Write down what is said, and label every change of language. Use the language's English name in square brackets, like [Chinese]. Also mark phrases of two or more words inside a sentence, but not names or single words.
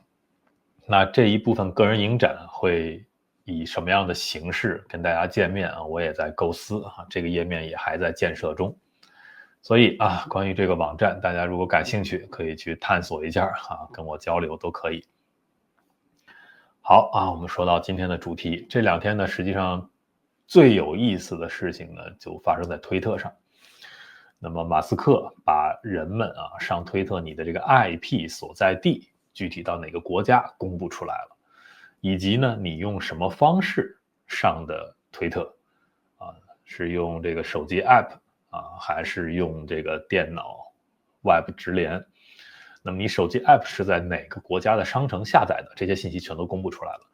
[Chinese] 那這一部分個人影展會以什麼樣的形式跟大家見面我也在構思這個頁面也還在建設中。所以關於這個網站，大家如果感興趣可以去探索一下跟我交流都可以。好我們說到今天的主題，這2天呢，實際上最有意思的事情呢，就發生在推特上。那麼馬斯克把人們上推特你的這個 IP 所在地具體到哪個國家公布出來了，以及呢你用什麼方式上的推特是用這個手機 app還是用這個電腦 web 直連，那麼你手機 app 是在哪個國家的商城下載的，這些信息全都公布出來了。